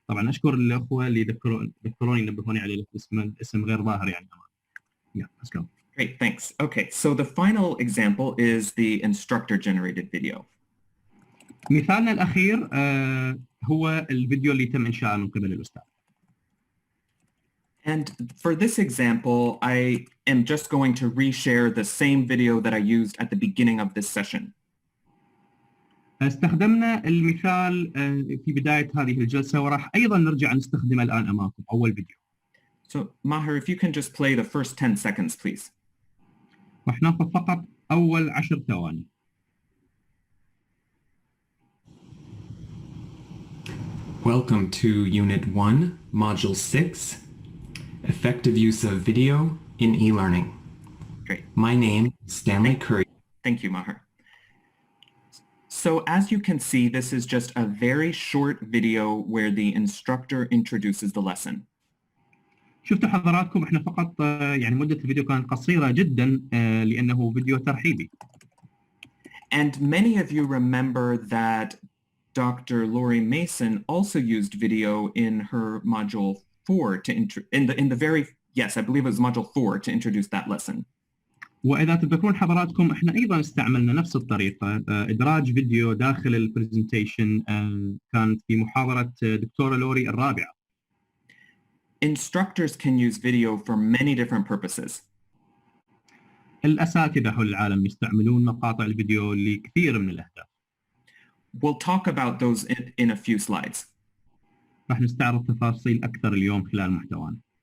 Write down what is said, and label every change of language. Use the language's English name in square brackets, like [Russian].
[Arabic] طبعا أشكر الأخوة اللي ذكروني نبهوني عليه، الاسم غير ظاهر يعني. [English] Yeah, let's go. Great, thanks. Okay, so the final example is the instructor-generated video. [Arabic] مثالنا الأخير هو الفيديو اللي تم إنشاءه من قبل الأستاذ. [English] And for this example, I am just going to reshare the same video that I used at the beginning of this session. [Arabic] استخدمنا المثال في بداية هذه الجلسة وراح أيضا نرجع نستخدمه الآن أمامكم أول فيديو. [English] So Maher, if you can just play the first 10 seconds, please. [Arabic] راح ناخذ فقط أول 10 ثواني. [English] Welcome to Unit 1, Module 6, Effective Use of Video in E-Learning. Great. My name is Stanley Curry. Thank you, Maher. So as you can see, this is just a very short video where the instructor introduces the lesson. [Arabic] شفتوا حضراتكم احنا فقط يعني مدة الفيديو كانت قصيرة جدا لأنه فيديو ترحيبي. [English] And many of you remember that Dr. Lori Mason also used video in her module 4 to in the very, yes, I believe it was module 4 to introduce that lesson. [Arabic] وإذا تذكرون حضراتكم احنا أيضا استعملنا نفس الطريقة، إدراج فيديو داخل البرزنتيشن كانت في محاضرة دكتورة لوري الرابعة. [English] Instructors can use video for many different purposes. [Arabic] الأساتذة حول العالم يستعملون مقاطع الفيديو لكثير من الأهداف. [English] We'll talk about those in a few slides. [Arabic] راح نستعرض تفاصيل أكثر اليوم خلال محتوانا.